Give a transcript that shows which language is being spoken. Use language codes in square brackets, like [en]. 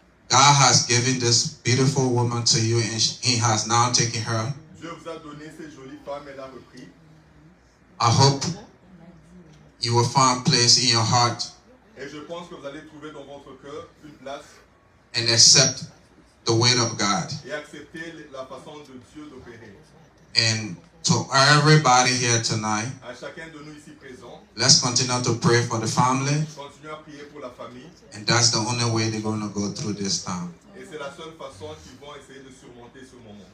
[en] God has given this beautiful woman to you and He has now taken her. [fr] Dieu vous a donné ces jolies femmes, elle a repris. [en] I hope you will find place in your heart [fr] Et je pense que vous allez trouver dans votre cœur une place [en] and accept the word of God. [fr] et accepter la façon de Dieu d'opérer. [en] And to everybody here tonight, [fr] À chacun de nous ici présents, [en] let's continue to pray for the family. [fr] continuez à prier pour la famille. [en] And that's the only way they're going to go through this time. [fr] Et c'est la seule façon qu'ils vont essayer de surmonter ce moment.